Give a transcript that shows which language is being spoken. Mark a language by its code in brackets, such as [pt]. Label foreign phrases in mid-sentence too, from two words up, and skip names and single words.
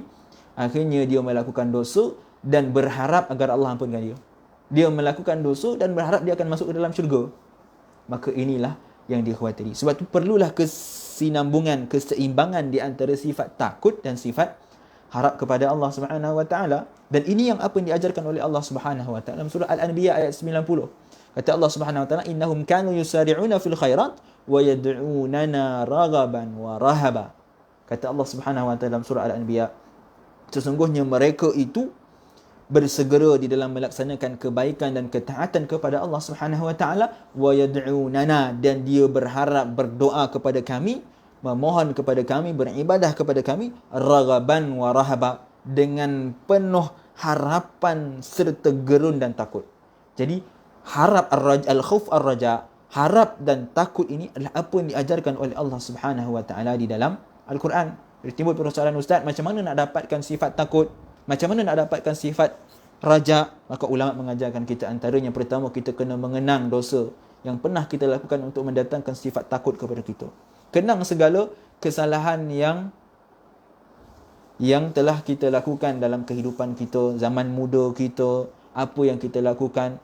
[ms] Akhirnya dia melakukan dosa dan berharap agar Allah ampunkan dia. Dia melakukan dosa dan berharap dia akan masuk ke dalam syurga. Maka inilah yang dikhawatiri. Sebab itu perlulah kesinambungan, keseimbangan di antara sifat takut dan sifat harap kepada Allah [ar] سبحانه وتعالى. [ms] Dan ini yang apa yang diajarkan oleh Allah [ar] سبحانه وتعالى [ms] dalam surah Al-Anbiya ayat 90. [ar] Kata الله سبحانه وتعالى إنهم كانوا يسارعون في الخيرات ويدعوننا رغبا ورهبا. [ms] Kata Allah [ar] سبحانه وتعالى [ms] dalam surah Al-Anbiya, sesungguhnya mereka itu bersegera di dalam melaksanakan kebaikan dan ketaatan kepada Allah [ar] سبحانه وتعالى ويدعوننا, [ms] dan dia berharap, berdoa kepada kami, memohon kepada kami, beribadah kepada kami, [ar] رغبا ورهبا, [ms] dengan penuh harapan serta gerun dan takut. Jadi harap [ar] الخوف الرجاء, [ms] harap dan takut ini adalah apa yang diajarkan oleh Allah [ar] سبحانه وتعالى [ms] di dalam Al-Quran. Jadi timbul persoalan, ustaz, macam mana nak dapatkan sifat takut? Macam mana nak dapatkan sifat raja? Maka ulama mengajarkan kita, antaranya pertama, kita kena mengenang dosa yang pernah kita lakukan untuk mendatangkan sifat takut kepada kita. Kenang segala kesalahan yang telah kita lakukan dalam kehidupan kita, zaman muda kita, apa yang kita lakukan.